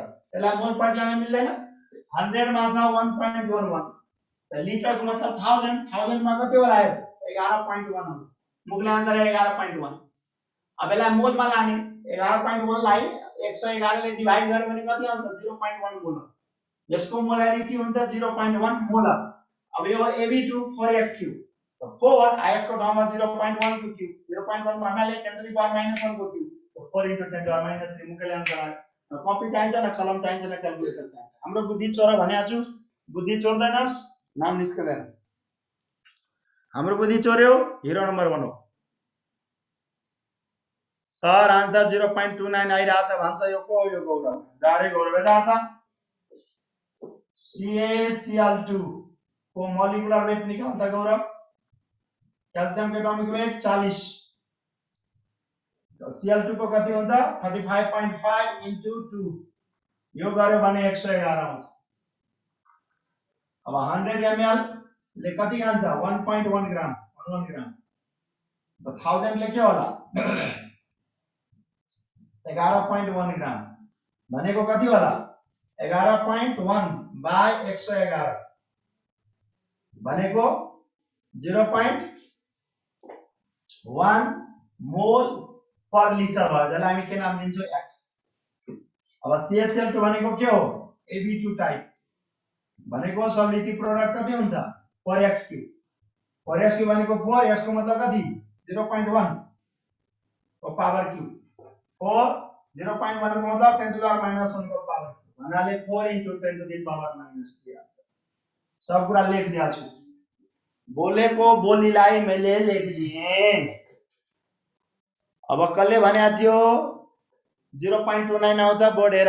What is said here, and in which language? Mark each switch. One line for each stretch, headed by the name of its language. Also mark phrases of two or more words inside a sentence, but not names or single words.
Nepali: यसलाई मोल पर ल्याउन मिल्दैन। 100 मा छ 1.11, त लिटरको मतलब 1000 मा कति होला? 11.1 हुन्छ। मुखले आन्सर 11.1। अब यसलाई मोलमा लाने। 11.1 लाई 111 ले डिवाइड गर्यो भने कति आउँछ? 0.1 मोल। यसको मोलारिटी हुन्छ 0.1 मोल। अब यो Ab2 4x3, तो 4 आयस को ठाउँमा 0.1 को क्यूब, 0.1 भन्नाले 10
English: to the power
Nepali: -1 को क्यूब, तो 4
English: into 10 to the power
Nepali: -3 मुखले आन्सर आयो। कपी चाहिन्छ न, कलम चाहिन्छ न, क्याल्कुलेटर चाहिन्छ? हाम्रो बुद्धि चोर भनेको छु, बुद्धि चोर्दैनस्, नाम निस्कदैन। हाम्रो बुद्धि चोर्यो, हिरो नम्बर 1 हो। सर आन्सर 0.29 आइराछ भन्छ। यो को? यो गौरव। डाइरेक्ट गौरव यता CaCl2 को
English: molecular weight
Nepali: निकाल त गौरव। क्याल्सियम को
English: atomic weight
Nepali: 40, तो Cl2 को कति हुन्छ? 35.5 into 2, यो गर्यो भने 111 आउँछ। अब 100 ml ले कति खान्छ? 1.1 ग्राम, 1 ग्राम। तो 1000 ले के होला? 11.1 ग्राम भनेको कति होला? 11.1 बाइ 111 भनेको 0.1
English: mole per liter
Nepali: भयो। जसलाई हामी के नाम दिन्छौँ? x। अब CaCl2 भनेको के हो? Ab2 टाइप भनेको
English: solubility product
Nepali: कति हुन्छ? 4x3। 4x3 भनेको 4, x को मतलब कति? 0.1 को
English: power cube.
Nepali: 4 0.1 को मतलब 10
English: to the power
Nepali: -1 को
English: power cube,
Nepali: भन्नाले 4
English: into 10 to the power
Nepali: -3 आन्सर। सब कुरा लेख दिया छु। बोलेको बोलीलाई मैले लेख दिए। अब कसले भन्या थियो 0.29 आउँछ बढेर?